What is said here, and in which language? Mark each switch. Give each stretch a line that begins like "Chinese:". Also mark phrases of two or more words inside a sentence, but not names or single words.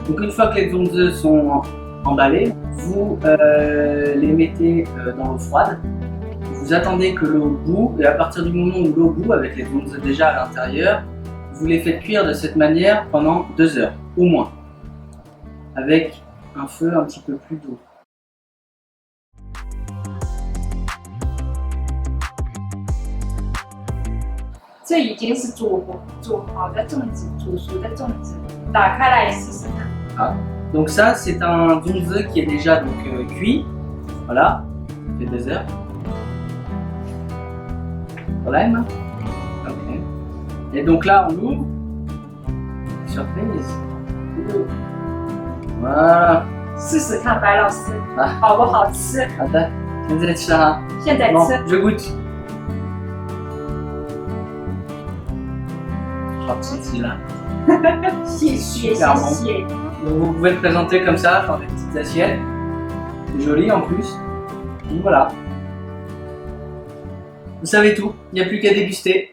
French: Donc une fois que les zongzi sont emballés, vous les mettez dans l'eau froide. Vous attendez que l'eau bout et à partir du moment où l'eau bout, avec les zongzi déjà à l'intérieur, vous les faites cuire de cette manière pendant 2 heures, au moins, avec un feu un petit peu plus doux.
Chinese: 这已经是煮好的粽子，煮熟的粽子，打开来试试看。 Ah.
French: Donc ça, c'est un zongzi qui est déjà donc, cuit. Voilà, ça fait 2 heures. Problème. Ok. Et donc là, on l'ouvre. Surprise. Voilà.
Chinese: 试试看，白老师，啊好不好吃？好的，现在吃啊。现在
French: Bon,
Chinese: 吃。
French: je goûte.
Chinese: 好刺激là. 谢谢，谢
French: Super bon.
Chinese: 谢。
French: Donc vous pouvez le présenter comme ça, faire des petites assiettes. C'est joli en plus. Donc voilà. Vous savez tout, il n'y a plus qu'à déguster.